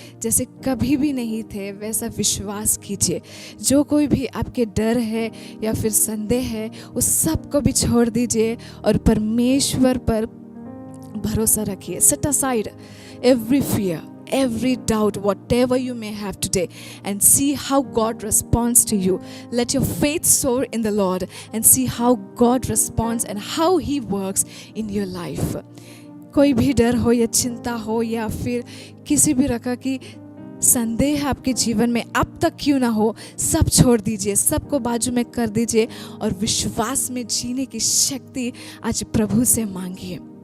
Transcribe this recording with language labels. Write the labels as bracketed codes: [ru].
[hi] जैसे कभी भी नहीं थे वैसा विश्वास कीजिए। जो कोई भी आपके डर है या फिर संदेह है, उस सब को भी छोड़ दीजिए और परमेश्वर पर भरोसा रखिए। [en] Set aside every fear, every doubt, whatever you may have today, and see how God responds to you. Let your faith soar in the Lord and see how God responds and how He works in your life। [hi] कोई भी डर हो या चिंता हो या फिर किसी भी प्रकार की संदेह आपके जीवन में अब तक क्यों ना हो, सब छोड़ दीजिए, सबको बाजू में कर दीजिए और विश्वास में जीने की शक्ति आज प्रभु से मांगिए।